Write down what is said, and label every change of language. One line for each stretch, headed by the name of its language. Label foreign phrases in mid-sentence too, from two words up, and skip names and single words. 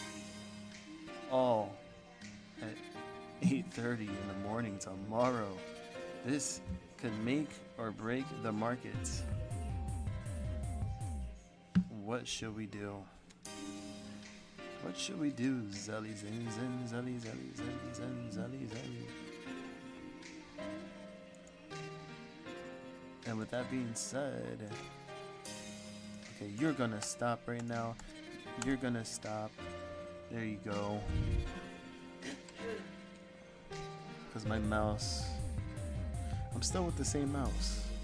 English: All at 8:30 in the morning tomorrow. This could make or break the markets. What should we do? What should we do? Zelly, zen, zen, zelly, zelly, zelly, zen, zelly, zelly. And with that being said, okay, you're gonna stop right now. You're gonna stop. There you go. Because my mouse, I'm still with the same mouse.